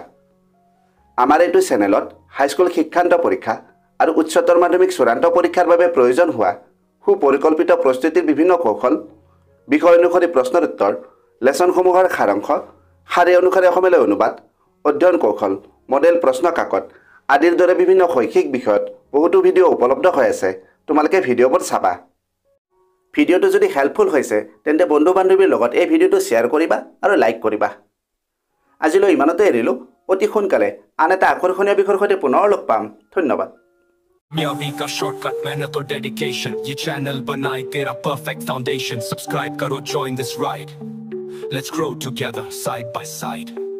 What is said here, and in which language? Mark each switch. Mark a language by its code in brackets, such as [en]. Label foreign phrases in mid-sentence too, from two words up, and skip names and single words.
[as] আমাৰ এইটো চেনেলত হাইস্কুল শিক্ষান্ত পৰীক্ষা আৰু উচ্চতৰ মাধ্যমিক চূড়ান্ত পৰীক্ষাৰ বাবে প্ৰয়োজন হোৱা সুপৰিকল্পিত প্ৰস্তুতিৰ বিভিন্ন কৌশল, বিষয় অনুসৰি প্ৰশ্নৰ উত্তৰ, লেচনসমূহৰ সাৰাংশ, শাৰী অনুসাৰে অসমীয়ালৈ অনুবাদ, অধ্যয়ন কৌশল, মডেল প্ৰশ্ন কাকত আদিৰ দৰে বিভিন্ন শৈক্ষিক বিষয়ত বহুতো ভিডিঅ' উপলব্ধ হৈ আছে। তোমালোকে ভিডিঅ'বোৰ চাবা। ভিডিঅ'টো যদি হেল্পফুল হৈছে তেন্তে বন্ধু বান্ধৱীৰ লগত এই ভিডিঅ'টো শ্বেয়াৰ কৰিবা আৰু লাইক কৰিবা। আজিলৈ ইমানতে এৰিলোঁ। অতি সোনকালে আন এটা আকৰ্ষণীয় বিষয়ৰ সৈতে পুনৰ লগ পাম। ধন্যবাদ। [hi] कामयाबी का शॉर्टकट, मेहनत और डेडिकेशन, ये चैनल बनाए तेरा [en] perfect foundation. सब्सक्राइब करो, join this ride, let's grow together side by side.